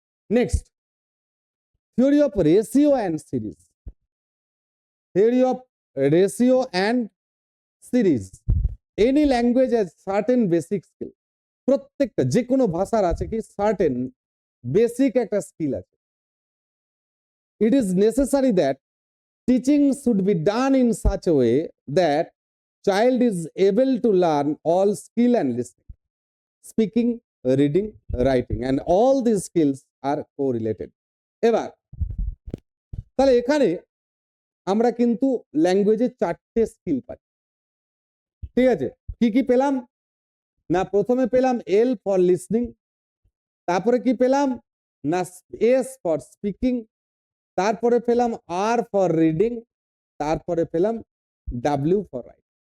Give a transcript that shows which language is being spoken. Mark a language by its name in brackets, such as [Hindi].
[English] Next, theory of ratio and series. Theory of ratio and series. Any language has certain basic skill. [Bangla] প্রত্যেকটা যে কোনো ভাষার আছে কি সার্টেন বেসিক একটা স্কিল আছে। [English] It is necessary that teaching should be done in such a way that child is able to learn all skill and listening, speaking, reading, writing, and all these skills are correlated. [Bangla] এবার তাহলে এখানে আমরা কিন্তু ল্যাঙ্গুয়েজে 4টে skill পাই, ঠিক আছে? কি কি পেলাম? না প্রথমে পেলাম এল ফর লিসনিং, তারপরে কি পেলাম? না এস ফর স্পিকিং, তারপরে পেলাম আর ফর রিডিং, তারপরে পেলাম ডাব্লিউ ফর রাইটিং।